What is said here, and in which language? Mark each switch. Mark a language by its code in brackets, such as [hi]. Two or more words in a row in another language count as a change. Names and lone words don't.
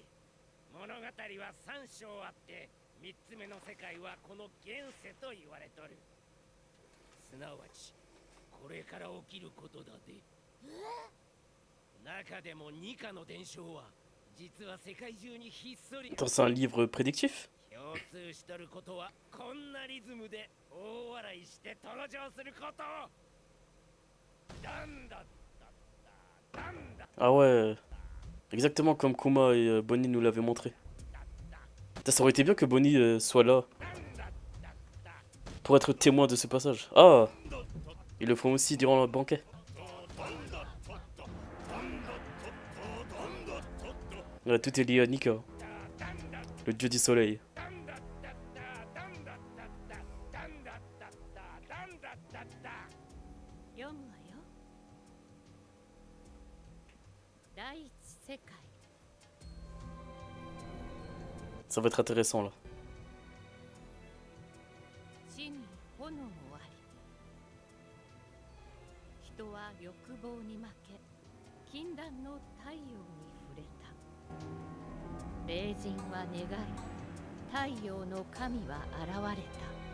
[ja] 物語は3章あって、3つ目の世界はこの現世と言われとる。すなわちこれから起きることだで。中でもニカの伝承は実は世界中にひっそり [fr] Attends, c'est un livre prédictif? [ja] 共通しとることはこんなリズムで大笑いして登場すること。ダンダッダッダダンダッ [fr] Ah ouais, exactement comme Kuma et Bonnie nous l'avaient montré. Putain, ça aurait été bien que Bonnie soit là pour être témoin de ce passage. Ah, ils le font aussi durant le banquet. Ouais, tout est lié à Nika, le dieu du soleil. [ja] 読むわよ。第一世界。 [fr] Ça va être intéressant là. [ja] 地に炎あり。人は欲望に負け、禁断の太陽に触れた。霊人は願い、太陽の神は現れた。